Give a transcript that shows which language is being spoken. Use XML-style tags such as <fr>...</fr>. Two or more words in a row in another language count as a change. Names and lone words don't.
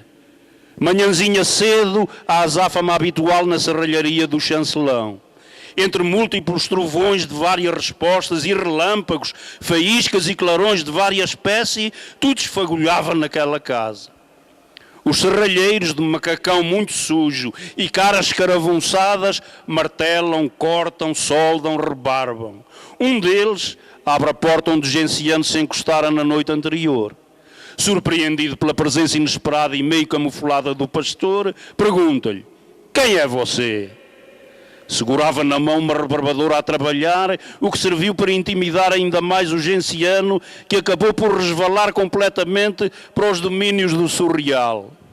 <pt>Manhãzinha cedo, a azáfama habitual na serralharia do chancelão. Entre múltiplos trovões de várias respostas e relâmpagos, faíscas e clarões de várias espécies, tudo esfagulhava naquela casa. Os serralheiros de macacão muito sujo e caras escarafunçadas martelam, cortam, soldam, rebarbam. Um deles abre a porta onde Genciano se encostara na noite anterior. Surpreendido pela presença inesperada e meio camuflada do pastor, pergunta-lhe: quem é você? Segurava na mão uma rebarbadora a trabalhar, o que serviu para intimidar ainda mais o Genciano, que acabou por resvalar completamente para os domínios do surreal.</pt>